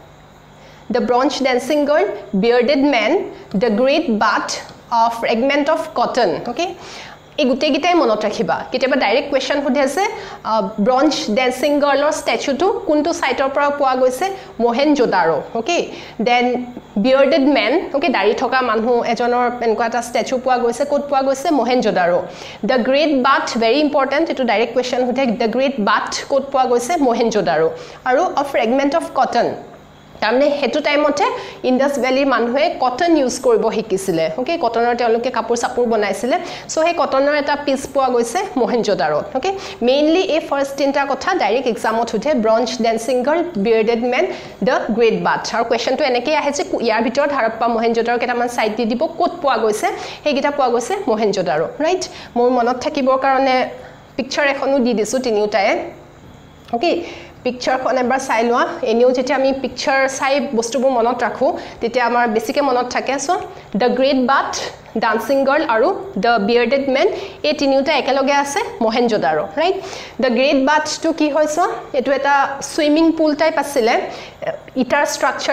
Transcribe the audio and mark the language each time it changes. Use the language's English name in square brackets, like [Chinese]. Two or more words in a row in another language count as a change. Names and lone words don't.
[English] the bronze dancing girl bearded man the great bath of fragment of cotton okay [Assamese] এই গুটে গিটাই মনত ৰাখিবা কিতেবা [English] direct question [Assamese] হুধে আছে [English] bronze dancing girl statue [Assamese] কোনটো সাইটৰ পৰা পোৱা গৈছে Mohenjo-daro ওকে দেন [English] bearded man okay [Assamese] দাড়ি থকা মানুহ এজনৰ এনেকুৱা এটা স্ট্যাচু পোৱা গৈছে ক'ত পোৱা গৈছে Mohenjo-daro [English] the great bath very important [Assamese] এটো [English] direct question [Assamese] হুধে [English] the great [Assamese] বাথ ক'ত পোৱা গৈছে Mohenjo-daro আৰু [English] a fragment of cotton [Assamese] তাৰমানে হেতু টাইমতে ইন্ডাস ভ্যালি মানুহে [English] cotton use [Assamese] কৰিব শিকিছিলে ওকে কটনৰ তেওঁলোকে কাপোৰ সাপুৰ বনাইছিলে সো হে কটনৰ এটা পিস পোৱা গৈছে Mohenjo-daro ওকে মেইনলি এই ফাৰ্স্ট তিনটা কথা [English] direct exam [Assamese] উঠে [English] bronze dancing girl bearded man the great bath [Assamese] আৰু কোৱেশ্চনটো এনেকৈ আহে যে ইয়াৰ ভিতৰত Harappa Mohenjo-daro কেটামান সাইট দি দিব ক'ত পোৱা গৈছে হেগিটা পোৱা গৈছে Mohenjo-daro ৰাইট মোৰ মনত থাকিবৰ কাৰণে পিকচাৰ এখনো দি দিছো তিনিটায়ে ওকে পিকচাৰখন এবাৰ চাই লোৱা এনেও যেতিয়া আমি পিকচাৰ চাই বস্তুবোৰ মনত ৰাখো তেতিয়া আমাৰ বেছিকে মনত থাকে সো [English] the great bath dancing girl [Assamese] আৰু [English] the bearded men [Assamese] এই তিনিটা একেলগে আছে মহেঞ্জোদাৰো [English] right the great bath [Assamese] কি হৈছে এটো এটা [English] swimming pool type [Assamese] আছিলে ইটাৰ ষ্ট্ৰাকচাৰ